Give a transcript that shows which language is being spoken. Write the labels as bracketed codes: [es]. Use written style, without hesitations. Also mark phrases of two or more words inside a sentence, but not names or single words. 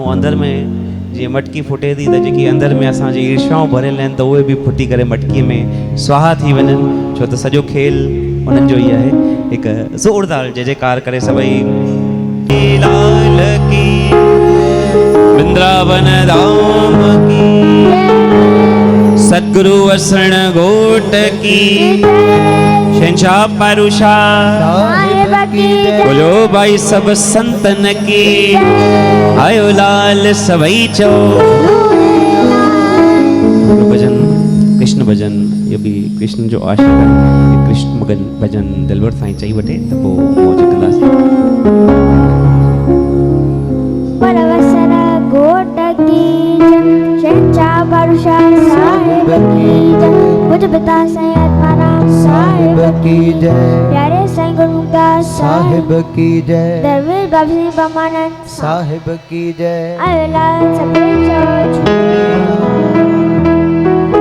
[sd] ऐं अंदरि में जीअं मटकी फुटे थी त जेकी अंदरि में असांजी ईर्ष्याऊं भरियल आहिनि त उहे बि फुटी करे मटकीअ में स्वाहा थी वञनि छो त सॼो खेल उन्हनि जो ई आहे हिकु ज़ोरदार जय जयकार करे सभई [hi] लाल की वृंदावन धाम की सतगुरु वसण घोट की शहंशाह पारूशा बोलो भाई सब संतन की [sd] आयो लाल सभई चो भजन कृष्ण भजन ये भी कृष्ण जो आशिक़ है कृष्ण मगन भजन दिलवर साईं चई वठे त पोइ मौज कंदासीं [hi] परवसर घोट की शहंशाह पारूशा साहिब की जय मुझ पिता सैयद माना साहिब की जय प्यारे साईं गुरुमुखदास साहिब की जय दरबार बाबा ब्रह्मानंद साहिब की जय [sd] आयो लाल सभई चो